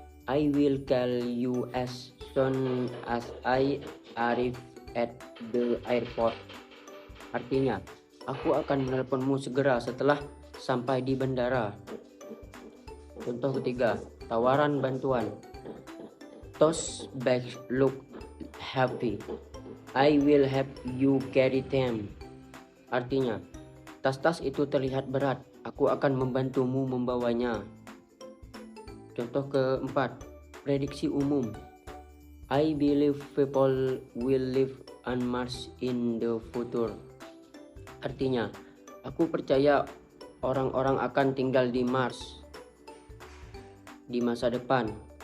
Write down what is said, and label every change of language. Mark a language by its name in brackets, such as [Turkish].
[English] I will call you as soon as I arrive at the airport. [Indonesian] Artinya, aku akan menelponmu segera setelah sampai di bandara. Contoh ketiga, tawaran bantuan. [English] Those bags look heavy. I will help you carry them. [Indonesian] Artinya, tas-tas itu terlihat berat. Aku akan membantumu membawanya. Contoh keempat, prediksi umum. [English] I believe people will live on Mars in the future. [Indonesian] Artinya, aku percaya orang-orang akan tinggal di Mars di masa depan.